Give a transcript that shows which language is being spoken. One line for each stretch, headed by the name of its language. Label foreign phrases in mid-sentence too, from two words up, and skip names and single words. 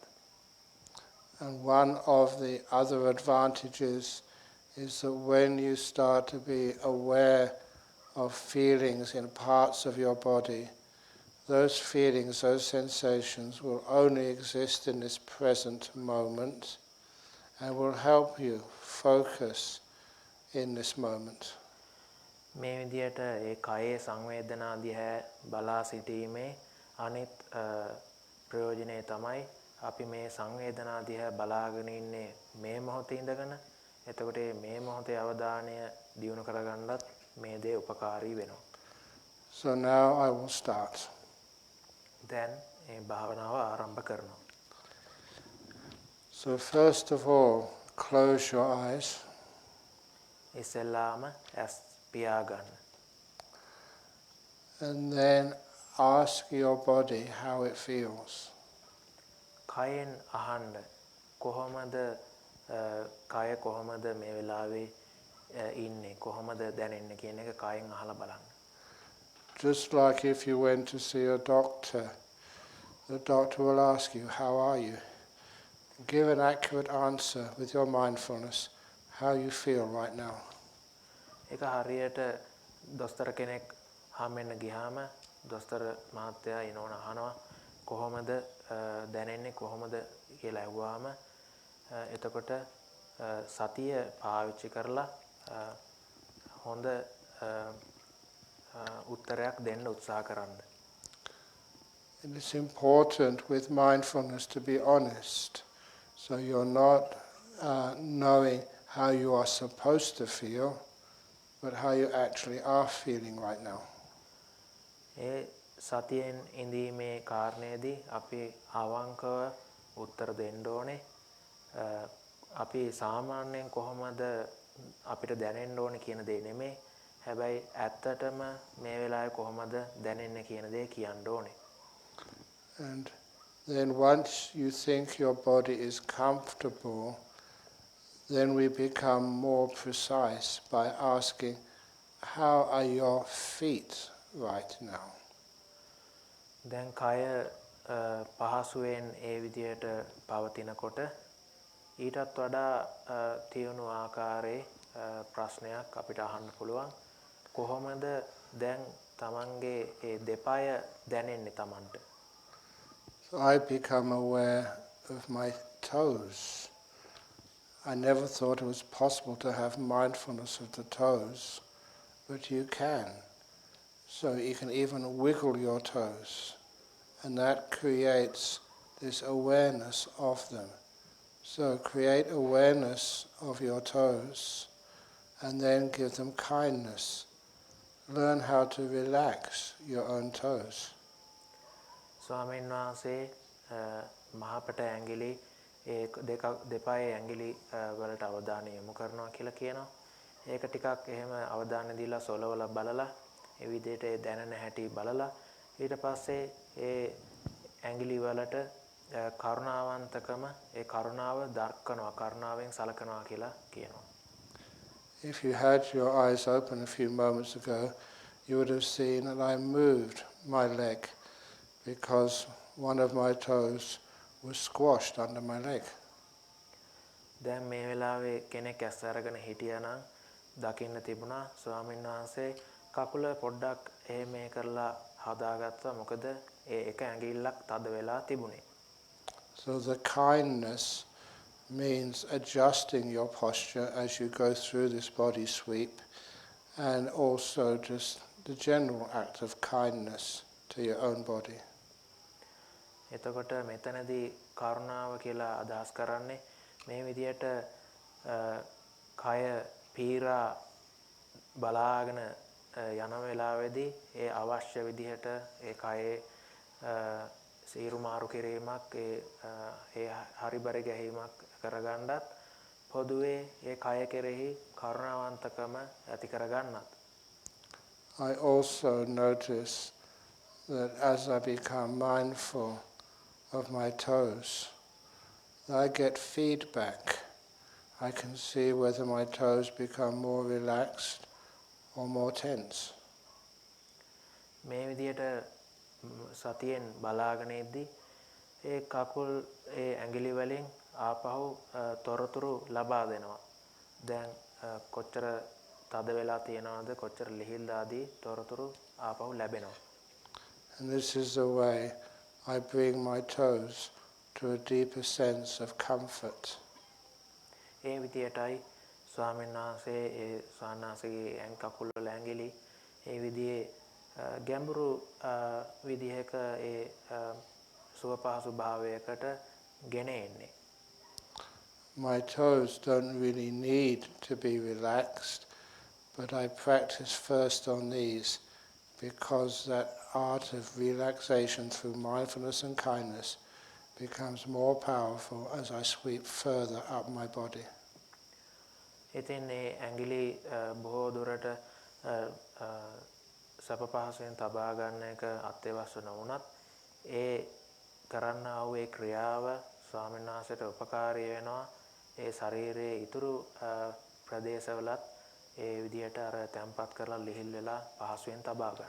English: And one of the other advantages is that when you start to be aware of feelings in parts of your body, those feelings, those sensations will only exist in this present moment and will help you focus in this moment.
Sinhala: මේ විදියට ඒ කයේ සංවේදනා දිහා බලා සිටීමේ අනිත් ප්‍රයෝජනය තමයි අපි මේ සංවේදනා දිහා බලාගෙන ඉන්නේ මේ මොහොතේ ඉඳගෙන එතකොට මේ මොහොතේ අවධානය දියුණු කරගන්නත් මේ දේ උපකාරී වෙනවා.
English: So now I will start.
Sinhala: Then මේ භාවනාව ආරම්භ කරනවා.
English: So first of all, close your eyes.
Sinhala: ඉස්සෙල්ලාම ඇස් පියාගන්න.
English: And then ask your body how it feels.
Sinhala: කයෙන් අහන්න කොහොමද කය කොහොමද මේ වෙලාවේ ඉන්නේ කොහොමද දැනෙන්නේ කියන එක කයෙන් අහලා බලන්න.
English: Just like if you went to see a doctor, the doctor will ask you, how are you? Give an accurate answer with your mindfulness, how you feel right now.
Sinhala: ඒක හරියට දොස්තර කෙනෙක් හම්බෙන්න ගියාම දොස්තර මහත්තයා ඊනෝන අහනවා කොහොමද දැනෙන්නේ කොහොමද කියලා අහුවාම එතකොට සතිය පාවිච්චි කරලා හොඳ උත්තරයක් දෙන්න උත්සාහ කරන්න.
English: And it's important with mindfulness to be honest. So you're not knowing how you are supposed to feel, but how you actually are feeling right now.
Sinhala: ඒ සතියෙන් ඉඳීමේ කාරණේදී අපි අවංකව උත්තර දෙන්න ඕනේ. අපි සාමාන්‍යයෙන් කොහොමද අපිට දැනෙන්න ඕනේ කියන දේ නෙමෙයි. හැබැයි ඇත්තටම මේ වෙලාවේ කොහොමද දැනෙන්නේ කියන දේ කියන්න ඕනේ.
English: And then once you think your body is comfortable, then we become more precise by asking, how are your feet right now?
Sinhala: දැන් කය පහසුවෙන් ඒ විදියට පවතිනකොට ඊටත් වඩා තියුණු ආකාරයේ ප්‍රශ්නයක් අපිට අහන්න පුළුවන්. කොහොමද දැන් තමන්ගේ ඒ දෙපය දැනෙන්නේ තමන්ට?
English: So I become aware of my toes. I never thought it was possible to have mindfulness of the toes, but you can. So you can even wiggle your toes, and that creates this awareness of them. So create awareness of your toes, and then give them kindness. Learn how to relax your own toes.
Sinhala: ස්වාමීන් වහන්සේ මහපට ඇඟිලි දෙපයේ ඇඟිලි වලට අවධානය යොමු කරනවා කියලා කියනවා. ඒක ටිකක් එහෙම අවධානය දීලා සොලවලා බලලා ඒ විදිහට ඒ දැනෙන හැටි බලලා ඊට පස්සේ ඒ ඇඟිලි වලට කරුණාවන්තකම ඒ කරුණාව දක්වනවා කරුණාවෙන් සලකනවා කියලා කියනවා.
English: If you had your eyes open a few moments ago, you would have seen that I moved my leg because one of my toes was squashed under my leg.
Sinhala: දැන් මේ වෙලාවේ කෙනෙක් ඇස් අරගෙන හිටියා නම් දකින්න තිබුණා ස්වාමීන් වහන්සේ කකුල පොඩ්ඩක් එහෙම කරලා හදාගත්තා මොකද ඒ එක ඇඟිල්ලක් තද වෙලා තිබුණේ.
English: So the kindness means adjusting your posture as you go through this body sweep, and also just the general act of kindness to your own body.
Sinhala: එතකොට මෙතනදී කරුණාව කියලා අදහස් කරන්නේ මේ විදියට කය පීරා බලාගෙන යන වෙලාවේදී ඒ අවශ්‍ය විදිහට ඒ කයේ සීරු මාරු කිරීමක් ඒ හරිබරි ගැහිමක් කරගන්නත් පොදුවේ ඒ කය කෙරෙහි කරුණාවන්තකම ඇති කරගන්නත්.
English: I also notice that as I become mindful of my toes, I get feedback. I can see whether my toes become more relaxed or more tense.
Sinhala: මේ විදියට සතියෙන් බලාගෙන ඉද්දී ඒ කකුල් ඒ ඇඟිලි වලින් ආපහු තොරතුරු ලබා දෙනවා. දැන් කොච්චර තද වෙලා තියෙනවද කොච්චර ලිහිල්ද ආදී තොරතුරු ආපහු ලැබෙනවා.
English: And this is the way I bring my toes to a deeper sense of comfort.
Sinhala: ඒ විදියටයි ස්වාමීන් වහන්සේ ඒ සානාසගේ කකුල් වල ඇඟිලි ඒ විදිහේ ගැඹුරු විදිහක ඒ සුවපහසු භාවයකට ගෙන එන්නේ.
English: My toes don't really need to be relaxed, but I practice first on these because that art of relaxation through mindfulness and kindness becomes more powerful as I sweep further up my body.
Sinhala: ඉතින් මේ ඇඟිලි බොහෝ දුරට සප පහසෙන් තබා ගන්න එක අත්‍යවශ්‍ය නොවුනත් ඒ කරන්නා වූ ඒ ක්‍රියාව ස්වාමීන් වහන්සේට උපකාරී වෙනවා. ඒ ශරීරයේ ඉතුරු ප්‍රදේශවලත් ඒ විදිහට අර තැම්පත් කරලා ලිහිල් වෙලා පහසුවෙන් තබා ගන්න.